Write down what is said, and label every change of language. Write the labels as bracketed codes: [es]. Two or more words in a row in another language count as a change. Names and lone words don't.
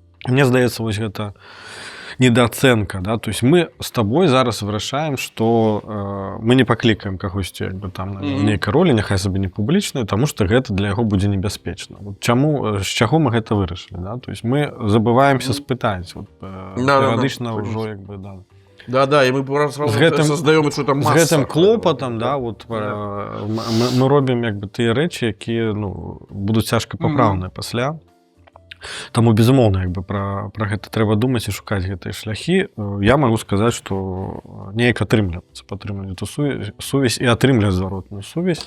[be] Мне здаецца, вось гэта недооценка, да? [ru] То есть [be] мы з табой зараз вырашаем, што мы не паклікаем кагосьці як бы там на нейкай ролі, няхай сабе не публічнай, таму што гэта для яго будзе небяспечна. Вот чаму, з чаго мы гэта вырашылі, да? [ru] То есть [be] мы забываемся спытаць, вот, перыядычна ўжо як бы, да. [ru] Да, и мы сразу создаем что-то масса. [be] З гэтым клопатам, да, вот, мы робім як бы тыя рэчы, якія, ну, будуць цяжка папраўныя пасля. Таму, безумоўна, як бы пра гэта трэба думаць і шукаць гэтыя шляхі. Я магу сказаць, што неяк атрымліваецца падтрымліваць эту сувязь і атрымліваць зваротную сувязь.